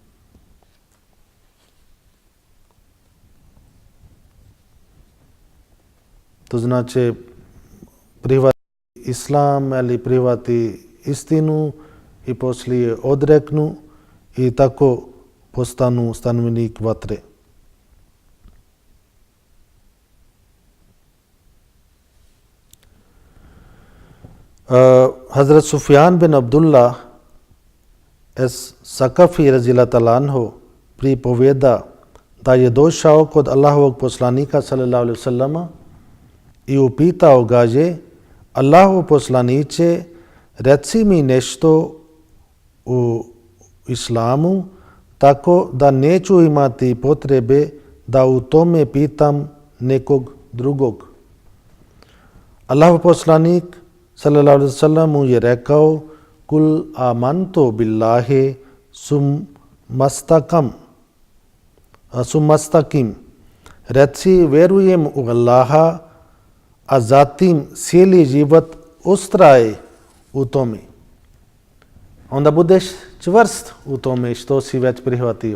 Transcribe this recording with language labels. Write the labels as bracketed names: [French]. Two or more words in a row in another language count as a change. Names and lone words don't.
[Bosnian] To znači prihvati islam ili prihvati istinu i poslije odreknu i tako postanu stanovnik vatre. Hazrat Sufjan bin Abdullah es Sakafi [Arabic] رضي الله تعالى عنه [Bosnian] pripovjeda da je došao kod Allahovog poslanika [Arabic] صلى الله عليه وسلم [Bosnian] i upitao ga je: Allahov poslaniče, reci mi nešto u islamu tako da neću imati potrebe da u tome pitam nekog drugog. Allahov poslanik [Arabic] صلى الله عليه وسلم [Bosnian] mu je rekao: [Arabic] قل آمنت بالله ثم استقم. [Bosnian] Reci, vjerujem u Allaha, a zatim cijeli život ustraje u tome. Onda budeš čvrst u tome što si već prihvatio.